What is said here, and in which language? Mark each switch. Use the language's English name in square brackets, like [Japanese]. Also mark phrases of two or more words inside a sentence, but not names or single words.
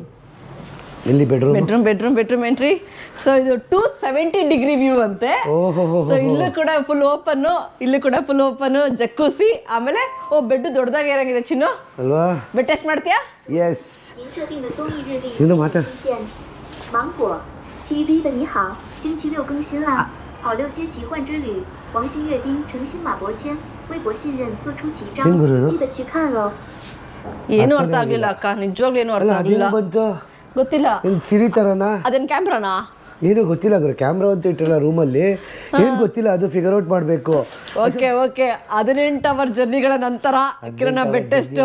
[Kannada] ಇಲ್ಲಿ ಬೆಡ್ರೂಮ್ ಎಂಟ್ರಿ. ಸೊ ಇದು 270 [English] degree view [Kannada] ಅಂತೆ. ಸೊ ಇಲ್ಲೂ ಕೂಡ [English] full open, [Kannada] ಜಕ್ಕೂಸಿ. ಆಮೇಲೆ ಬೆಡ್ ದೊಡ್ಡದಾಗಿ ಇರಂಗಿದೆ ಚಿನ್ನು ಅಲ್ವಾ. [English] bed test [Kannada] ಮಾಡ್ತೀಯಾ? ಎಸ್. ಇನ್ನು ಮಾತಾಡ. [Chinese] 芒果 TV 的你好，星期六更新啦！好六街奇幻之旅，王星月丁、诚心马伯骞，微博信任各出奇招，记得去看哦。 [Kannada] ಏನು ಅರ್ಥ ಆಗ್ಲಿಲ್ಲ ಅಕ್ಕ, ನಿಜವಾಗ್ಲೂ ಏನು ಅರ್ಥ ಆಗ್ಲಿಲ್ಲ. ಗೊತ್ತಿಲ್ಲ. ಸಿರಿ ತರನಾ ಅದೇನು ಕ್ಯಾಮ್ರಾನಾ? ಏನು ಗೊತ್ತಿಲ್ಲ ಗುರು. ಕ್ಯಾಮ್ರಾ ಅಂತ ಇಟ್ಟಿರಲ್ಲ ರೂಮಲ್ಲಿ, ಏನು ಗೊತ್ತಿಲ್ಲ. ಅದು [English] figure out [Kannada] ಮಾಡಬೇಕು. ಓಕೆ 18 [English] hour journeys [Kannada] ನಂತರ ಕಿರಣ [English] bed test